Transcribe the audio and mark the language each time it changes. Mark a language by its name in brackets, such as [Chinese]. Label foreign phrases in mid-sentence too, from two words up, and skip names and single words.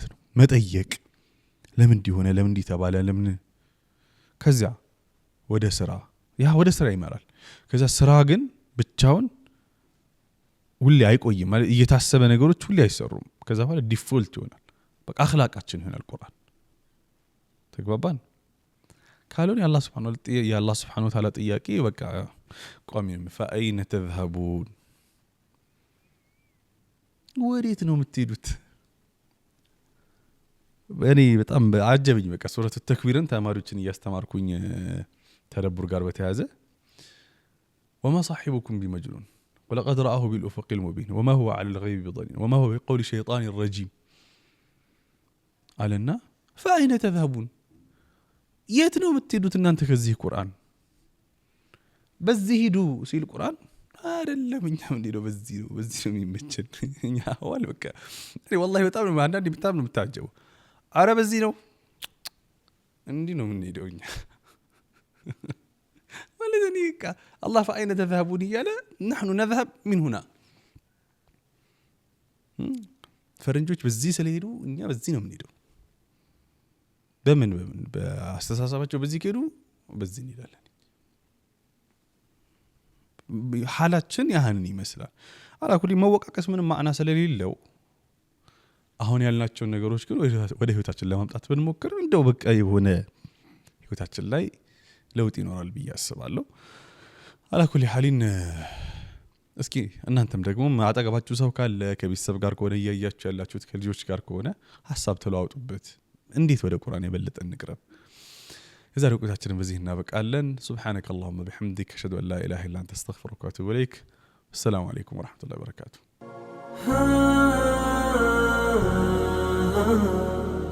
[Amharic] ነው መጠየቅ ለምን እንዲሆነ ለምን እንዲተባለ ለምን ከዛ ወደ ስራ ይመራል ከዛ ስራ ግን ብቻውን ሁሌ አይቆይም ማለት እየታሰበ ነገሮች ሁሌ አይሰሩም ከዛ በኋላ ዲፎልት ይሆናል በቃ አخلاقችን ይሆናል ቁርአን ተግባባን ካሉን የአላህ Subhanahu Wa Ta'ala ጥያቄ በቃ ቆሚም [Arabic] فأين تذهبون [Amharic] ወዴት ነው የምትሄዱት እኔ በጣም አጀበኝ በቃ ሱረቱ ተክዊርን ተማሪዎችን እያስተማርኩኝ ተደብር ጋር በተያዘ [Arabic] وما صاحبكم بمجنون ولقد رآه بالأفق المبين وما هو على الغيب بضنين وما هو بقول شيطان الرجيم قالنا فأين تذهبون [Amharic] የት ነው የምትሄዱት እናንተ ከዚህ ቁርአን በዚህ ሂዱ ሲል ቁርአን አይደለም እኛ እንዴው በዚህ ነው የሚመቸን እኛ አዋል በቃ እኔ والله በጣም ነው አንዳንዴ በጣም ነው የምታጀበው አረ በዚህ ነው እንዴ ነው የምንሄደው እኛ ማለት እኔ በቃ [Arabic] الله فأين تذهبون [Amharic] እያለ [Arabic] نحن نذهب من هنا [Amharic] ፈረንጆች በዚህ ስለሄዱ እኛ በዚህ ነው የምንሄደው በምን በአስተሳሰባቸው በዚህ ከሄዱ በዚህ እንሄዳለን ሐላችን ያህንን ይመስላል አላኩሊ መወቃቀስ ምንም ማዕና ስለሌለው አሁን ያልናቸው ነገሮች ግን ወደ ህይወታችን ለማምጣት ብንሞክር እንደው በቃ የሆነ ህይወታችን ላይ ለውጥ ይኖራል ብዬ አስባለሁ [Arabic] على كل حال [Amharic] እስኪ እናንተም ደግሞ አጠገባችሁ ሰው ካለ ከቤተሰብ ጋር ከሆነ እያያችሁ ያላችሁት ከልጆች ጋር ከሆነ ሐሳብ ተለዋውጡበት እንዴት ወደ ቁርአን የበለጠ እንቅረብ የዛሬው ቆይታችንን በዚህ እናበቃለን [Arabic] سبحانك اللهم وبحمدك اشهد ان لا اله الا انت استغفرك واتوب اليك السلام عليكم ورحمه الله وبركاته